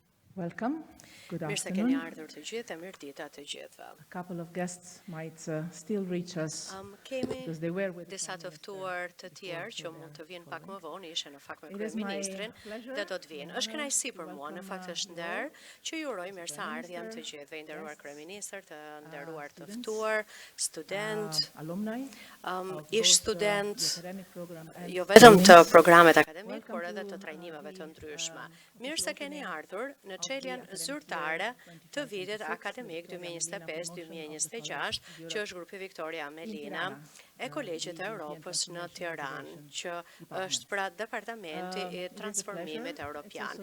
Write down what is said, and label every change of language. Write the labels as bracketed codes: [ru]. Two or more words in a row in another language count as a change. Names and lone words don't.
[en] Welcome. Good [sq] Mirë se keni [en] afternoon. [sq] ardhur të gjithë, mirë dita të gjithëve. [en] A couple of guests might still reach us [sq] Kemi [en] because they were with [sq] disa të ftuar të tjerë që mund të vinë pak më vonë, ishe në fakt me [en] It is my [sq] kryeministrin [en] pleasure [sq] dhe do të vinë. Është kënaqësi për mua, në fakt është nder që ju uroj mirëseardhjen të gjithëve, nderuar kryeministër, të nderuar të ftuar, student, alumni, ish student, [en] academic program and [sq] jo vetëm të programet akademik, por edhe të trajnimeve të ndryshme. Mirë se keni ardhur në çeljen zyrtare të vitit akademik 2025-2026, që është grupi Victoria Amelina e Kolegjit të Europës në Tiranë, që është pra departamenti i transformimit evropian.